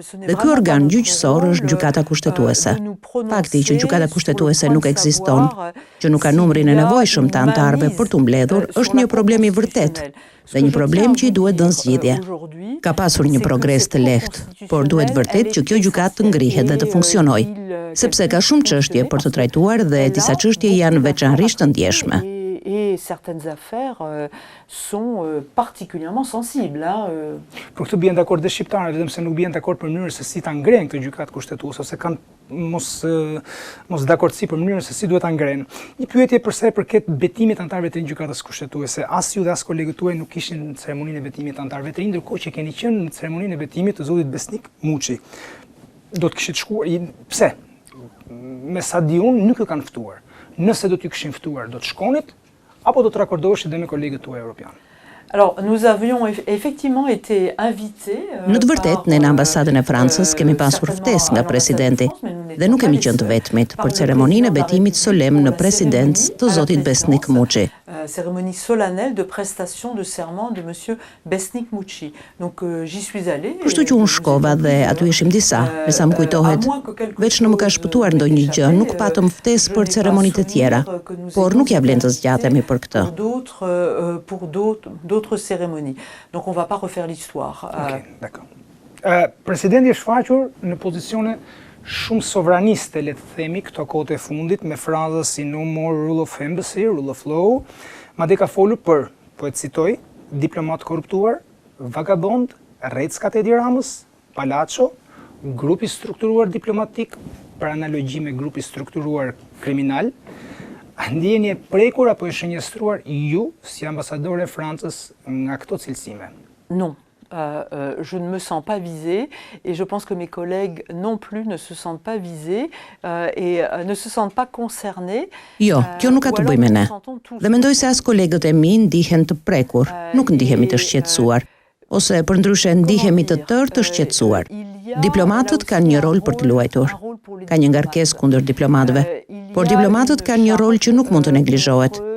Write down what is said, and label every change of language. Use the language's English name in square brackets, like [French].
[Albanian] Dhe ky organ gjyqësor është gjykata kushtetuese. Fakti që gjykata kushtetuese nuk ekziston, që nuk ka numrin e nevojshëm të anëtarëve për t'u mbledhur, është një problem i vërtetë. Dhe një problem që i duhet dhënë zgjidhje. Ka pasur një progres të lehtë, por duhet vërtet që kjo gjykatë të ngrihet dhe të funksionojë, sepse ka shumë çështje për të trajtuar dhe disa çështje janë veçanërisht të ndjeshme. [French] Et certaines affaires sont particulièrement sensibles. [Albanian] Për këtë bien dakord dhe shqiptarët, vetëm se nuk bien dakord për mënyrën se si ta ngrenë këtë gjykatë kushtetuese, ose kanë mos dakordsi për mënyrën se si duhet ta ngrenë. Një pyetje për sa i përket betimit anëtarëve të gjykatës kushtetuese. As ju dhe as kolegët tuaj nuk ishin në ceremoninë e betimit të anëtarëve të rinj, ndërkohë që keni qenë në ceremoninë e betimit të zotit Besnik Muçi. Do të kishit shkuar, pse? Me sa di unë nuk ju kanë ftuar. Nëse do t'ju kishin ftuar, do të shkonit apo do të rakordoheshit dhe me kolegët tuaj evropianë? [French] Alors, nous avions effectivement été invités. [Albanian] Në të vërtetë, ne në ambasadën e Francës kemi pasur ftesë nga presidenti dhe nuk kemi qenë të vetmit për ceremoninë e betimit solem në presidencë të zotit Besnik Muçi. [French] Cérémonie solennelle de prestation de serment de monsieur Besnik Muçi. Donc j'y suis allée. [Albanian] Kështu që unë shkova dhe aty ishim disa, me sa më kujtohet, veç në më ka shpëtuar ndonjë gjë, nuk patëm ftesë për ceremonitë e tjera, por nuk ja vlen të zgjatemi për këtë. [French] Pour d'autres cérémonies. Donc on va pas refaire l'histoire. Ok, d'accord. [Albanian] Presidenti është shfaqur në pozicione shumë sovraniste, le të themi, këto kohët e fundit, me fraza si [English] no more rule of embassy, rule of law, [Albanian] madje ka folur për, po e citoj, diplomat korruptuar, vagabond, rreckat e Edi Ramës, Palaço, grupi strukturuar diplomatik, për analogji me grupi strukturuar kriminal. Ndjeni e prekur apo e shënjestruar ju si ambasadore e Francës nga këto cilësime? [French] Non. Je ne me sens pas visée et je pense que mes collègues non plus ne se sentent pas visés et ne se sentent pas concernés. [Albanian] Jo, kjo nuk ka të bëjë me ne. Dhe mendoj se as kolegët e mi ndihen të prekur, nuk ndihemi të shqetësuar, ose përndryshe ndihemi të tërë të shqetësuar. Diplomatët kanë një rol për të luajtur. Ka një ngarkesë kundër diplomatëve, por diplomatët kanë një rol që nuk mund të neglizhohet.